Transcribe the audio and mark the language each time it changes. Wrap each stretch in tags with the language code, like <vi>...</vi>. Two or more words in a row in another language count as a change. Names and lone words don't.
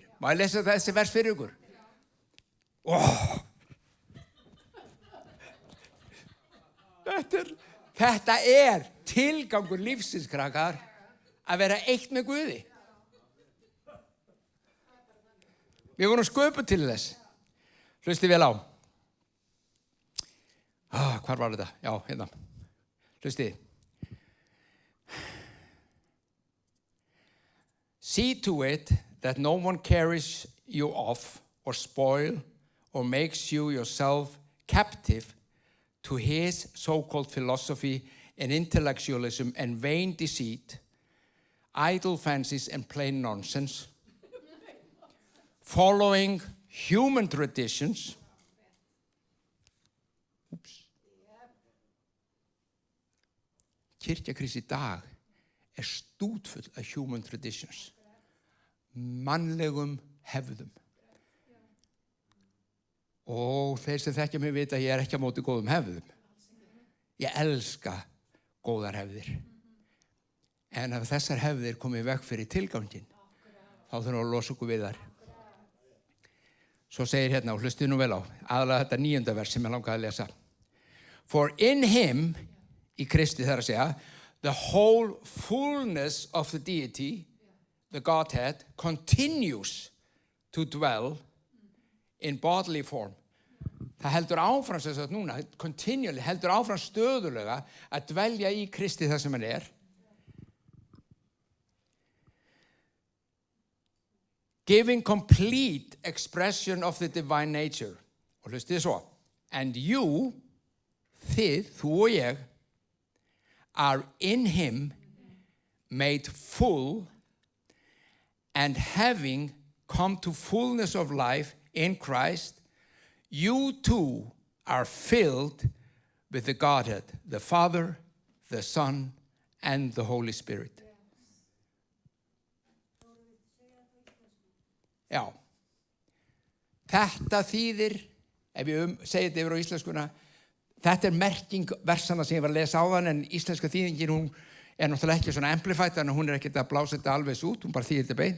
<is>Má ég lesa þessi vers fyrir ykkur? Þetta tilgangur lífsins, krakkar, að vera eitt með Guði. Við vorum sköpuð til þess. Hlustið vel á. Hvar var þetta? Já, hérna. Hlustið.</is> <en>See to it that no one carries you off or spoil or makes you yourself captive to his so-called philosophy and intellectualism and vain deceit, idle fancies and plain nonsense. Following human traditions.</en> <is>Kirkjakris í dag stútfull af</is> <en>human traditions.</en> <is>Mannlegum hefðum. Og þeir sem þekkja mig vita að ég ekki á móti góðum hefðum. Ég elska góðar hefðir. En ef þessar hefðir komið veg fyrir tilgangin, þá þurfum við að losa okkur við þær. Svo segir hérna, og hlustið nú vel á, aðalega þetta 9. vers sem ég langaði að lesa.</is> <en>For in him,</en> <is>í Kristi þar að segja,</is> <en>the whole fullness of the deity, the Godhead, continues to dwell in bodily form.</en> <is>Það heldur áfram, sem sagt núna, continually, heldur áfram stöðulega að dvelja í Kristi þar sem hann er.</is> <en>Giving complete expression of the divine nature.</en> <is>Og hlustið svo.</is> <en>And you,</en> <is>þið, þú og ég,</is> <en>are in him made full and having come to fullness of life in Christ, you too are filled with the Godhead, the Father, the Son, and the Holy Spirit.</en> <is>Já, þetta þýðir, ef ég segi þetta yfir á íslenskuna, þetta merking versana sem ég var að lesa áðan, en íslenska þýðingin, hún náttúrulega ekki svona amplified, þannig að hún ekki að blása þetta alveg út, hún bara þýðir þetta beint.</is>